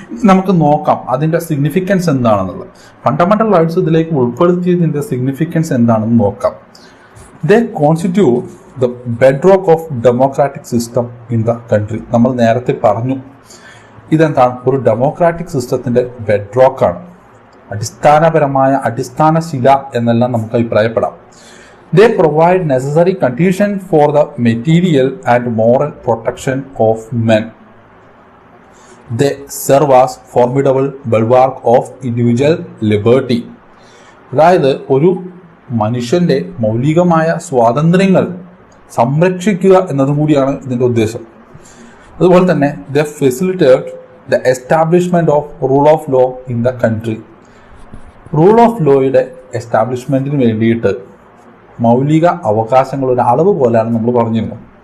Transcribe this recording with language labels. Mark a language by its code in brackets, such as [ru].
[ml] നമുക്ക് നോക്കാം അതിന്റെ സിഗ്നിഫിക്കൻസ് എന്താണെന്നുള്ളത്. ഫണ്ടമെന്റൽ റൈറ്റ്സ് ഇതിലേക്ക് ഉൾപ്പെടുത്തിയതിന്റെ സിഗ്നിഫിക്കൻസ് എന്താണെന്ന് നോക്കാം. [en] They constitute the bedrock of democratic system in the country. [ml] നമ്മൾ നേരത്തെ പറഞ്ഞു ഇതെന്താണ്? ഒരു ഡെമോക്രാറ്റിക് സിസ്റ്റത്തിന്റെ ബെഡ്റോക്കാണ്, അടിസ്ഥാനപരമായ അടിസ്ഥാന ശില എന്നെല്ലാം നമുക്ക് അഭിപ്രായപ്പെടാം. [en] They provide necessary conditions for the material and moral protection of men. They serve as formidable bulwark of individual liberty. [ml] അതായത് ഒരു മനുഷ്യന്റെ മൗലികമായ സ്വാതന്ത്ര്യങ്ങൾ സംരക്ഷിക്കുക എന്നതും കൂടിയാണ് ഇതിന്റെ ഉദ്ദേശം. അതുപോലെ തന്നെ [en] they facilitate the establishment of rule of law in the country. [ml] Rule of ലോയുടെ എസ്റ്റാബ്ലിഷ്മെന്റിന് വേണ്ടിയിട്ട് മൗലിക അവകാശങ്ങൾ ഒരു അളവ് പോലെയാണ് നമ്മൾ പറഞ്ഞിരുന്നത്.